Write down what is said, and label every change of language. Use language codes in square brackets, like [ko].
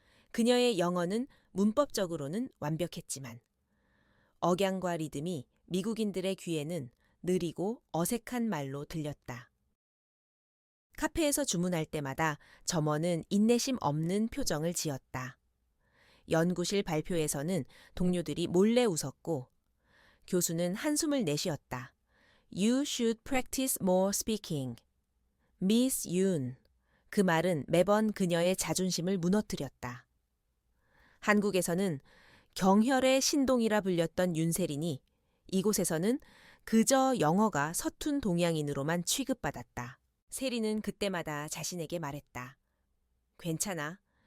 [ko] 그녀의 영어는 문법적으로는 완벽했지만 억양과 리듬이 미국인들의 귀에는 느리고 어색한 말로 들렸다. 카페에서 주문할 때마다 점원은 인내심 없는 표정을 지었다. 연구실 발표에서는 동료들이 몰래 웃었고 교수는 한숨을 내쉬었다. [en] You should practice more speaking. Miss Yoon. [ko] 그 말은 매번 그녀의 자존심을 무너뜨렸다. 한국에서는 경혈의 신동이라 불렸던 윤세린이 이곳에서는 그저 영어가 서툰 동양인으로만 취급받았다. 세린은 그때마다 자신에게 말했다. 괜찮아.